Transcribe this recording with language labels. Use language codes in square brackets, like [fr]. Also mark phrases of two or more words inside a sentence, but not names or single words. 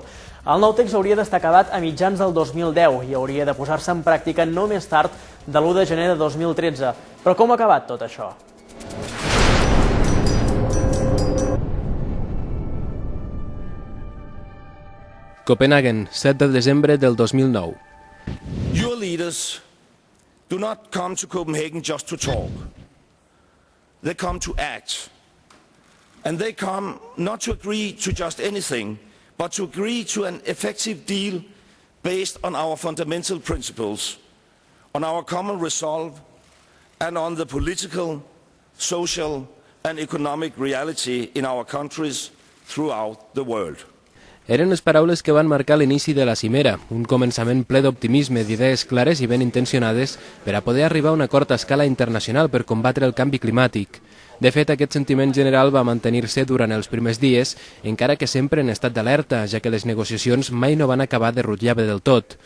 [ca] El nou text hauria d'estar acabat a mitjans del 2010 i hauria de posar-se en pràctica no més tard de l'1 de gener de 2013. Però com ha acabat tot això? Copenhagen, 7 de desembre del 2009. [en] Your leaders do not come to Copenhagen just to talk. They come to act. And they come not to agree to just anything, but to agree to an effective deal based on our fundamental principles, on our common resolve, and on the political, social, and economic reality in our countries throughout the world. [ca] Eren les paraules que van marcar l'inici de la cimera, un començament ple d'optimisme, d'idees clares i ben intencionades per a poder arribar a un acord a escala internacional per combatre el canvi climàtic. De fet, aquest sentiment general va mantenir-se durant els primers dies, encara que sempre en estat d'alerta, ja que les negociacions mai no van acabar de rutllar bé del tot.